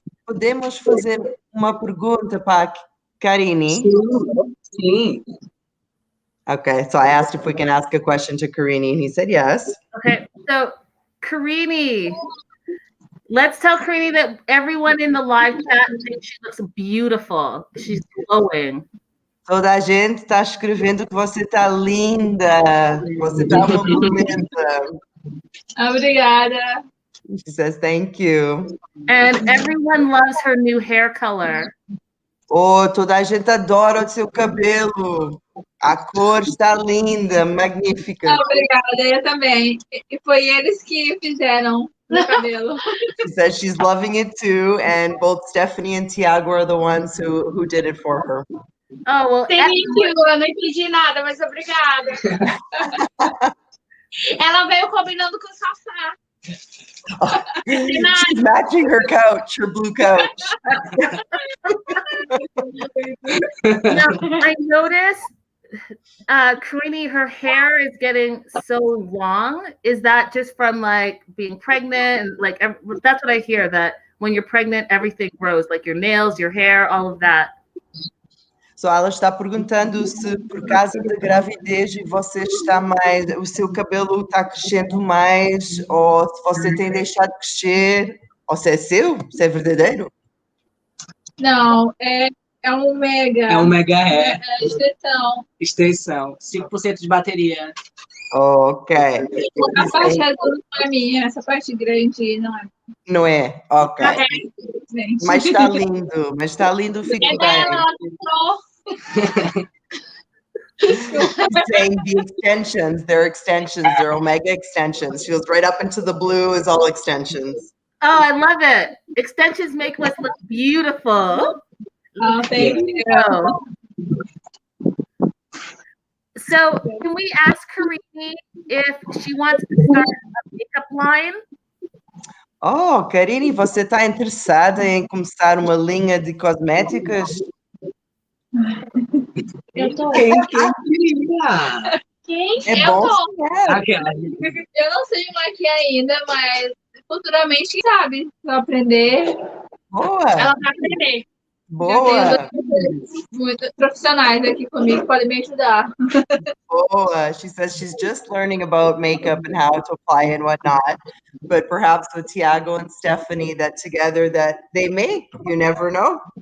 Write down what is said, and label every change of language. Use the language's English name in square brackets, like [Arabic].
[Portuguese] podemos fazer uma pergunta para a Karine? Sim. [English] Okay, so I asked if we can ask a question to Karine, and he said yes. Okay, so Karine, let's tell Karine that everyone in the live chat thinks she looks beautiful. She's glowing. [Portuguese] Toda a gente está escrevendo que você está linda, você está uma beleza. Obrigada. [English] She says thank you. And everyone loves her new hair color. [Portuguese] Oh, toda a gente adora o seu cabelo. A cor está linda, magnífica. Obrigada, eu também. E foi eles que fizeram o cabelo. [English] She says she's loving it too, and both Stephanie and Tiago are the ones who did it for her. Oh, well, Thank you, [Portuguese] eu não entendi nada, mas obrigada. Ela veio combinando com o sofá. [English] She's matching her couch, her blue couch. now, I noticed, Karine, her hair is getting so long. Is that just from like being pregnant? And like, that's what I hear, that when you're pregnant, everything grows, like your nails, your hair, all of that. [Portuguese] So ela está perguntando se por causa da gravidez você está mais, o seu cabelo está crescendo mais, ou se você tem deixado de crescer, ou se é seu, se é verdadeiro. Não, é um mega. É um mega hair. É extensão. Extensão. 5% de bateria. Ok. A parte azul não é minha, essa parte grande não é. Não é? Ok. Gente. Mas está lindo, fica É bem. dela, ela comprou. [English] Saying the extensions, they're omega extensions. She goes right up into the blue is all extensions. Oh, I love it. Extensions make us look beautiful. Oh, thank you. So can we ask Karine if she wants to start a makeup line? [Portuguese] Oh, Karine, você está interessada em começar uma linha de cosméticos? Eu tô. Quem? É Eu bom. tô. Aquela. Eu não sei maquiar ainda, mas futuramente, quem sabe, vou aprender. Boa, Ela vai aprender. boa, Eu tenho muitos profissionais aqui comigo, podem me ajudar. boa. [English] She says she's just learning about makeup and how to apply and whatnot, but perhaps with Tiago and Stephanie that together that they may, you never know.